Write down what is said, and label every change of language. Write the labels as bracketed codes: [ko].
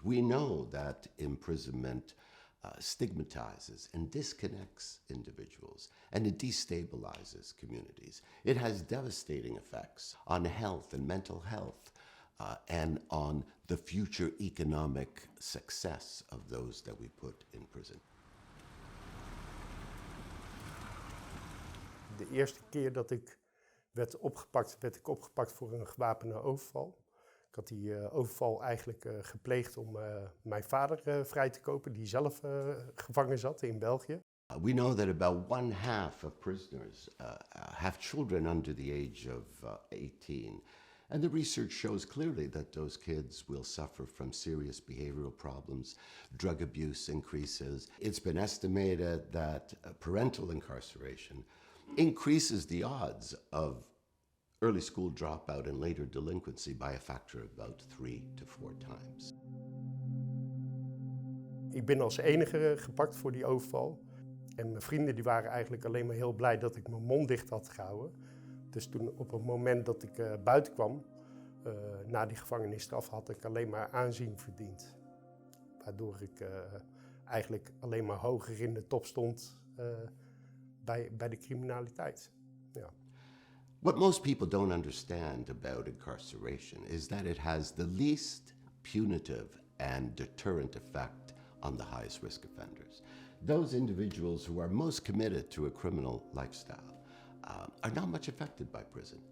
[en] We know that imprisonment stigmatizes and disconnects individuals, and it destabilizes communities. It has devastating effects on health and mental health, and on the future economic success of those that we put in prison. [nl] De eerste keer dat ik werd ik opgepakt voor een gewapende overval. Ik had die overval eigenlijk gepleegd om mijn vader vrij te kopen, die zelf gevangen zat in België. [en] We know that about 1/2 of prisoners have children under the age of 18. And the research shows clearly that those kids will suffer from serious behavioral problems. Drug abuse increases. It's been estimated that parental incarceration increases the odds of early school dropout and later delinquency by a factor of about 3 to 4 times. [nl] Ik ben als enige gepakt voor die overval. En mijn vrienden die waren eigenlijk alleen maar heel blij dat ik mijn mond dicht had gehouden. Dus toen op het moment dat ik buiten kwam, na die gevangenisstraf, had ik alleen maar aanzien verdiend. Waardoor ik eigenlijk alleen maar hoger in de top stond bij de criminaliteit. Ja. [en] What most people don't understand about incarceration is that it has the least punitive and deterrent effect on the highest risk offenders. Those individuals who are most committed to a criminal lifestyle are not much affected by prison.